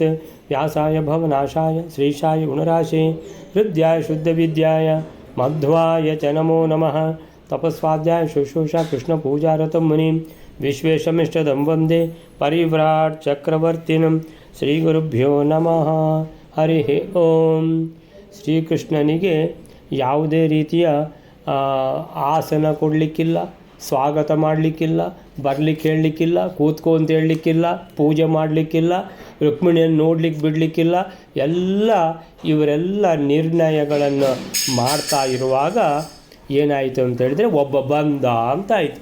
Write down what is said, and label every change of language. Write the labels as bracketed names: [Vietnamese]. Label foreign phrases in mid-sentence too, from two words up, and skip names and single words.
[Sanskrit] व्यासाय भवनाशाय श्रीशाय गुणराशे हृद्याय शुद्धविद्याय मध्वाय च नमो नमः। तपस्वाध्याय शुश्रूषा कृष्णपूजारतं मुनिं विश्वेशमिष्टदं वन्दे परिव्राट् चक्रवर्तिनं। श्रीगुरुभ्यो नमः। हरि ओಂ। [Kannada] ಶ್ರೀಕೃಷ್ಣನಿಗೆ ಯಾವುದೇ ರೀತಿಯ ಆಸನ ಕೊಡಲಿಕ್ಕಿಲ್ಲ, ಸ್ವಾಗತ ಮಾಡಲಿಕ್ಕಿಲ್ಲ, ಬರಲಿಕ್ಕೆ ಹೇಳಲಿಕ್ಕಿಲ್ಲ, ಕೂತ್ಕೊ ಅಂತ ಹೇಳಲಿಕ್ಕಿಲ್ಲ, ಪೂಜೆ ಮಾಡಲಿಕ್ಕಿಲ್ಲ, ರುಕ್ಮಿಣಿಯನ್ನು ನೋಡಲಿಕ್ಕೆ ಬಿಡಲಿಕ್ಕಿಲ್ಲ. ಎಲ್ಲ ಇವರೆಲ್ಲ ನಿರ್ಣಯಗಳನ್ನು ಮಾಡ್ತಾ ಇರುವಾಗ ಏನಾಯಿತು ಅಂತ ಹೇಳಿದ್ರೆ ಒಬ್ಬ ಬಂದ ಅಂತಾಯಿತು.